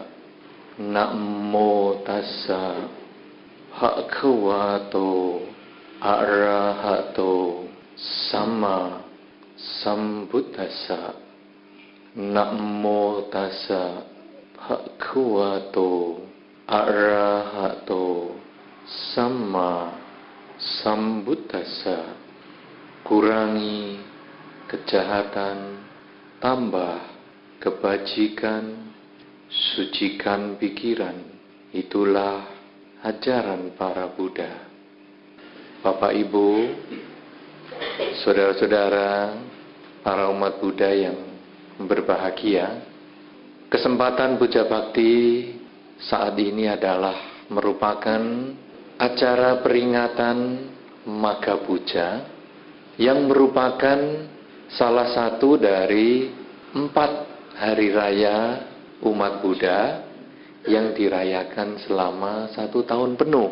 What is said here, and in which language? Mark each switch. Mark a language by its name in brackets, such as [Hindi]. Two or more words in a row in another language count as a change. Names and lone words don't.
[Pali] Namo tassa bhagavato arahato sama sambuddhassa. Namo tassa bhagavato arahato sama sambuddhassa. [Indonesian] Kurangi kejahatan, tambah kebajikan, sucikan pikiran. Itulah ajaran para Buddha. Bapak Ibu, saudara-saudara, para umat Buddha yang berbahagia, kesempatan puja bakti saat ini adalah merupakan acara peringatan Magha Puja yang merupakan salah satu dari 4 hari raya umat Buddha yang dirayakan selama 1 tahun penuh.